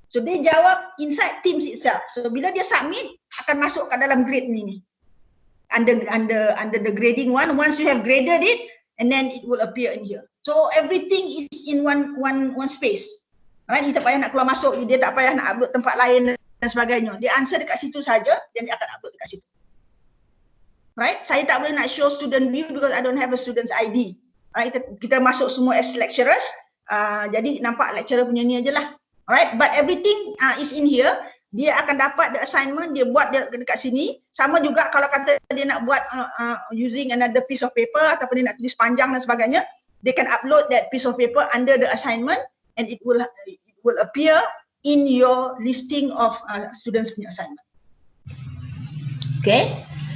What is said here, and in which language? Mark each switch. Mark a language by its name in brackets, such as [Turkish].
[Malay] So dia jawab [English] inside Teams itself. [Malay] So bila dia submit, akan masuk ke dalam grade ni. [English] Under the grading one. Once you have graded it, and then it will appear in here. So everything is in one space. Alright, [Malay] dia tak payah nak keluar masuk, dia tak payah nak upload tempat lain dan sebagainya. Dia [English] answer [Malay] dekat situ saja, dan dia akan upload dekat situ. [English] Right? [Malay] Saya tak boleh nak [English] show student view because I don't have a student's ID. Right? [Malay] Kita masuk semua [English] as lecturers. [Malay] Jadi nampak lecturer punya ni aje lah. [English] Alright, but everything is in here. [Malay] Dia akan dapat [English] the assignment, [Malay] dia buat dia dekat sini. Sama juga kalau kata dia nak buat [English] using another piece of paper [Malay] ataupun dia nak tulis panjang dan sebagainya, [English] they can upload that piece of paper under the assignment and it will appear in your listing of students [Malay] punya [English] assignment. Okay.